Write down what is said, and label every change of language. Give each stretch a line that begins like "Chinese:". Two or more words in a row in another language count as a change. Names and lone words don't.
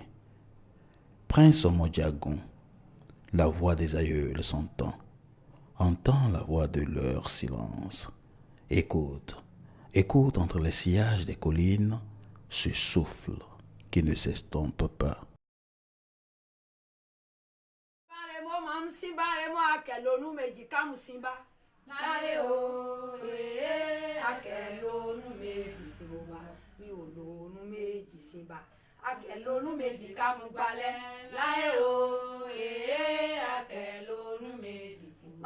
French: Prince Omojagun, la voix des aïeuls s'entend. Entends la voix de leur silence. Écoute, écoute entre les sillages des collines ce souffle qui ne s'estompe pas.
Yoruba: Akẹlónú méjì ká mú gbalẹ̀ láyé o akẹlónú méjì síbá.